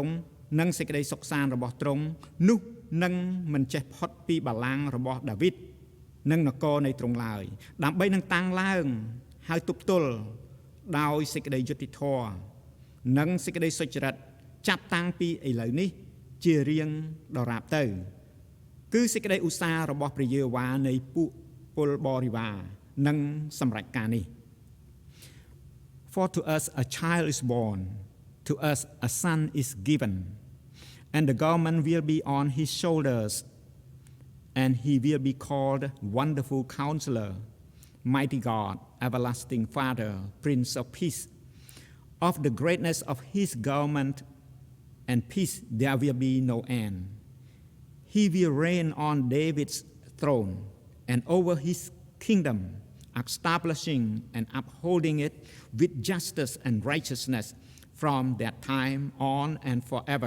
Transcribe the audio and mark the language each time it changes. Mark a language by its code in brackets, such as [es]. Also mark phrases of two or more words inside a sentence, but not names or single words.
[km] ង់និងសេចក្តីសុខសាន្តរបស់ទ្រង់នោះនឹងមិនចេះផុតពីបល្ល័ង្ករបស់ដាវីតនិងនគរនៃទ្រង់ឡើយដើម្បីនឹងតាំងឡើងហើយទប់ទល់ដោយសេចក្តីយុត្តិធម៌និងសេចក្តីសុចរិតចាប់តាំងពីឥឡូវនេះជារៀងដរាបទៅគឺសេចក្តីឧស្សាហ៍របស់ព្រះយេហូវ៉ានៃពួកពលបរិវារនឹងសម្រេចការនេះ [en] For to us a child is born to us a son is given and the government will be on his shoulders and he will be called Wonderful Counselor Mighty God Everlasting Father Prince of Peace of the greatness of his government and peace there will be no end He will reign on David's throne and over his kingdom establishing and upholding it with justice and righteousness from that time on and forever.